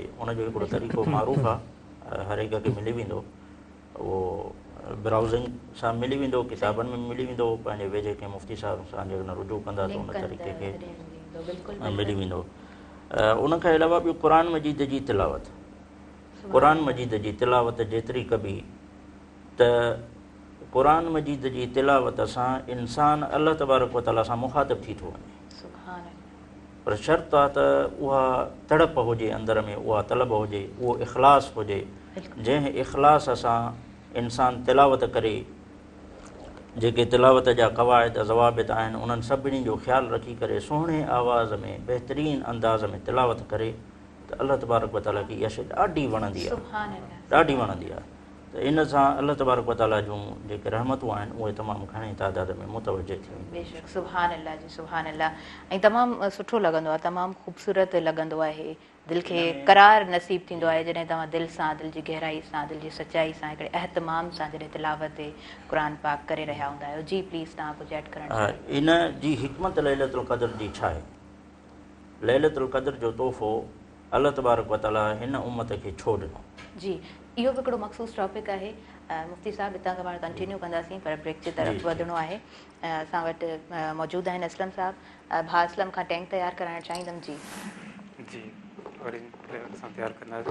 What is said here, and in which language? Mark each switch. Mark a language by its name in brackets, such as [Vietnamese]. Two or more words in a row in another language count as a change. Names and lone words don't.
[Sindhi] उनजो हिकिड़ो तरीक़ो मारूफ़ आहे, हर हिक खे मिली वेंदो, उहो ब्राउज़िंग सां मिली वेंदो, किताबनि में मिली वेंदो, पंहिंजे वेझे कंहिं मुफ़्ती साहिब सां जेकॾहिं रुजू कंदा त उन तरीक़े खे मिली वेंदो। उनखां अलावा ॿियो क़ुरान मजीद जी तिलावत, क़ुरान मजीद जी तिलावत जेतिरी कबी त क़ुरान मजीद जी तिलावत सां इंसानु अल्लाह [Arabic] تبارك وتعالى [Sindhi] सां मुखातिब थी थो वञे। पर शर्त आहे त उहा तड़प हुजे अंदर में, उहा तलब हुजे, उहो इख़लास हुजे। जंहिं इख़लास सां इंसानु तिलावत करे, जेके तिलावत जा क़वाइद ज़वाबित आहिनि उन्हनि सभिनी जो ख़्यालु रखी करे सुहिणे आवाज़ में बहितरीन अंदाज़ में तिलावत करे त अल्लाह [Arabic] تبارك وتعالى [Sindhi] खे इहा शइ ॾाढी वणंदी आहे, ॾाढी वणंदी आहे। त इन सां अल्लाह [Arabic] تبارك وتعالى [Sindhi] जूं जेके रहमतूं आहिनि उहे तमामु घणे तादाद में मुतवजह थी वेंदियूं। बेशक, [Arabic] سبحان الله [Sindhi] जी, [Arabic] سبحان الله. [Sindhi] ऐं तमामु सुठो लॻंदो आहे, तमामु ख़ूबसूरत लॻंदो आहे, दिलि खे करार नसीबु थींदो आहे जॾहिं तव्हां दिलि सां, दिलि जी गहराई सां, दिलि जी सचाई सां, हिकिड़े एहतमाम सां जॾहिं तिलावत क़ुरान पाक करे रहिया हूंदा आहियो। जी प्लीज़, तव्हां कुझु ऐड करणु चाहियो? इन जी हिकमत लैलतुल क़द्र जी छा आहे? लैलतुल क़द्र जो तोहफ़ो अल्लाह [Arabic] تبارك وتعالى [Sindhi] हिन उम्मत खे छो ॾिनो? जी, इहो बि हिकिड़ो मख़सूस टॉपिक आहे। मुफ़्ती साहिबु हितां खां पाण कंटिन्यू कंदासीं, पर ब्रेक जे तरफ़ वधिणो आहे। असां वटि मौजूदु आहिनि असलम साहिबु। भाउ असलम खां टैंक तयारु कराइणु चाहींदमि। जी जी, ऑरेंज फ्लेवर सां तयारु कंदासीं।